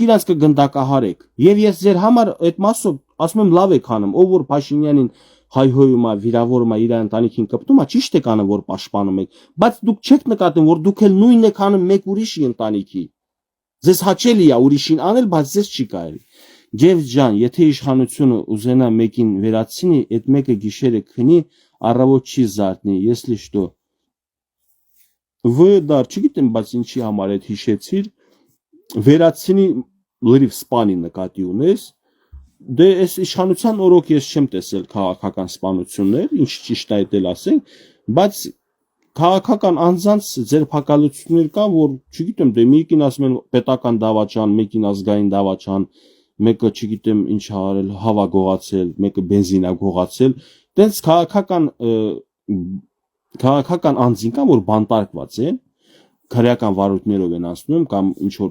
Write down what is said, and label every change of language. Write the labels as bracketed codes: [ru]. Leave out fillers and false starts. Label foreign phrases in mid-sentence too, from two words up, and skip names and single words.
[hy] իրանց կգնդակահարեք։ Եվ ես ձեր համար այդ մասով ասում եմ լավ եք անում, ով որ Փաշինյանին հայհոյում է, վիրավորում է, իր ընտանիքին կպտում է, ճիշտ եք անում, որ պաշտպանում եք, բայց դուք չեք նկատում, որ դուք էլ նույնն եք անում մեկ ուրիշի ընտանիքի։ Ձեզ հաճելի է ուրիշին անել, բայց ձեզ չի կարելի։ Ջեվս ջան, եթե իշխանությունը ուզենա մեկին վերացնի, այդ մեկը գիշերը քնի, առավոտ չի զարթնի, [ru] если что։ [hy] Вы դար, չգիտեմ, բայց ինչի համար այդ հիշեցիր, վերացնի լրիվ սպանի նկատի ունես, դե այս իշխանության օրոք ես չեմ տեսել քաղաքական սպանություններ, ինչ ճիշտ է այդել ասենք, բայց քաղաքական անձանց ձերբակալություններ կան, որ չգիտեմ, դե մեկին ասում են պետական դավաճան, մեկին ազգային դավաճան, մեկը չգիտեմ ինչ արել, հավա գողացել, մեկը բենզինա գողացել, դենց քաղաքական անձին կան, որ բանտարկված են, քրեական վարույթներով են անցնում կամ ինչ որ